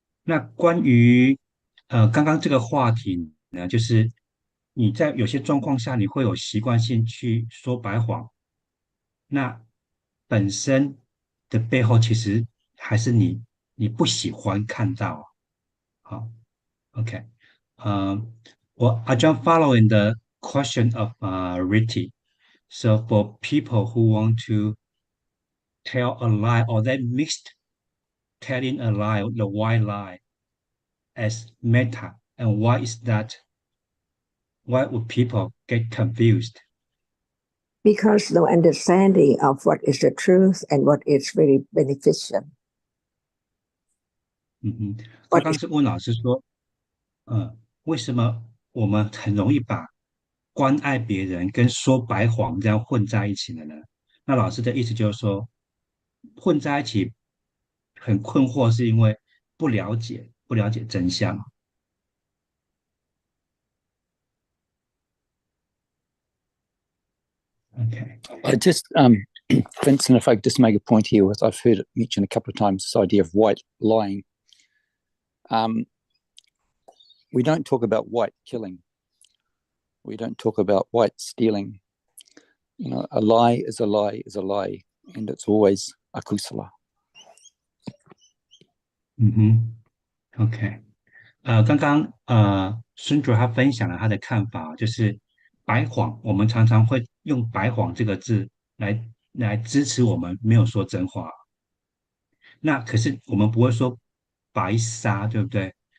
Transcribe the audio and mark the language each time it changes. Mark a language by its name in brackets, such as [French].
[Chinese] 那关于刚刚这个话题呢，就是你在有些状况下，你会有习惯性去说白谎，那本身的背后其实还是你不喜欢看到。好， [English] OK， [Chinese] 我 [English] I just following the question of Riti. So for people who want to tell a lie or they mixed telling a lie, the white lie as meta, and why is that? Why would people get confused? Because no understanding of what is the truth and what is very beneficial. [Chinese] 刚刚是问老师说，为什么我们很容易把关爱别人跟说白谎这样混在一起了呢？那老师的意思就是说，混在一起很困惑，是因为不了解真相。 [English] Okay. I just, Vincent, if I could just make a point here, with I've heard it mentioned a couple of times, this idea of white lying. We don't talk about white killing. We don't talk about white stealing. You know, a lie is a lie is a lie, and it's always a kusala. [Chinese] OK，刚刚孙主他分享了他的看法，就是白谎，我们常常会用白谎这个字来支持我们没有说真话。那可是我们不会说白杀，对不对？